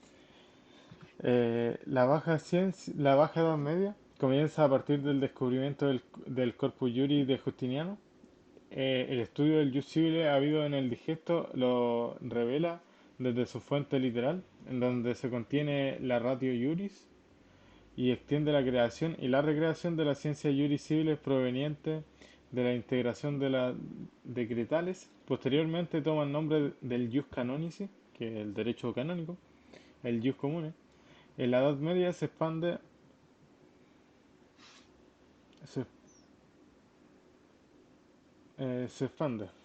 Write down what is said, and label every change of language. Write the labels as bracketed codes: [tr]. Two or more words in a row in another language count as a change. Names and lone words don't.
[es] La Baja Edad Media comienza a partir del descubrimiento del Corpus Juris de Justiniano. El estudio del [la] jus civile [es] habido en el digesto lo revela desde su fuente literal, en donde se contiene la [la] ratio juris [es] y extiende la creación y la recreación de la ciencia [la] juris civiles [es] proveniente de la integración de las decretales. Posteriormente toma el nombre del [la] jus canonici, [es] que es el derecho canónico, el [la] jus comune. [es] En la Edad Media se, se expande.